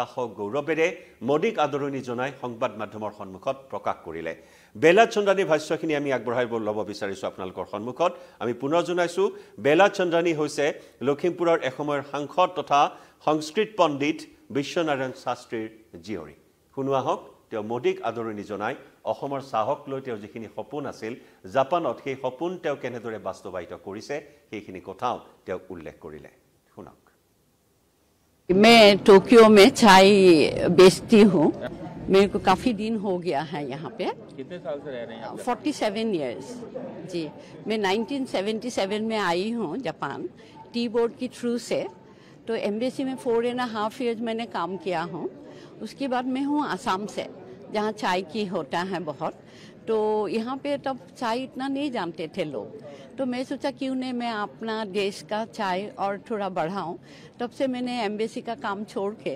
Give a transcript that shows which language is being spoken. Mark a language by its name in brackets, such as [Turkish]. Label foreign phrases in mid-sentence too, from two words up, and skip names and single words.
[Assamese] গৌৰৱেৰে মোদীক আদৰণি জনাই সংবাদ মাধ্যমৰ সন্মুখত প্ৰকাশ কৰিলে বেলা চন্দ্ৰানী ভাষ্যখিনি আমি আগবঢ়াই ল'ব বিচাৰিছো আপোনালোকৰ সন্মুখত আমি পুনৰ জনাইছো বেলা চন্দ্ৰানী হৈছে লখিমপুৰৰ এসময়ৰ সাংসদ তথা সংস্কৃত পণ্ডিত বিশ্বনাৰায়ণ শাস্ত্ৰীৰ জীয়ৰী শুনোৱা হওক তেওঁ মোদীক আদৰণি জনাই অসমৰ চাহক লৈ তেওঁৰ যিখিনি সপোন আছিল জাপানত সেই সপোন তেওঁ কেনেদৰে বাস্তৱায়িত কৰিছে সেইখিনি কথাও তেওঁ উল্লেখ কৰিলে শুনক [Hindi] मैं टोक्यो में चाय बेचती हूँ मेरे को काफ़ी दिन हो गया है यहाँ पे कितने साल से रह रहे हैं आप 47 इयर्स जी मैं 1977 में आई हूँ जापान टी बोर्ड की थ्रू से तो एम्बेसी में 4.5 इयर्स मैंने काम किया हूँ उसके बाद मैं हूँ आसाम से जहाँ चाय की होता है बहुत तो यहाँ पे तब चाय इतना नहीं जानते थे लोग तो मैं सोचा क्यों नहीं मैं अपना देश का चाय और थोड़ा बढ़ाऊँ तब से मैंने एम्बेसी का काम छोड़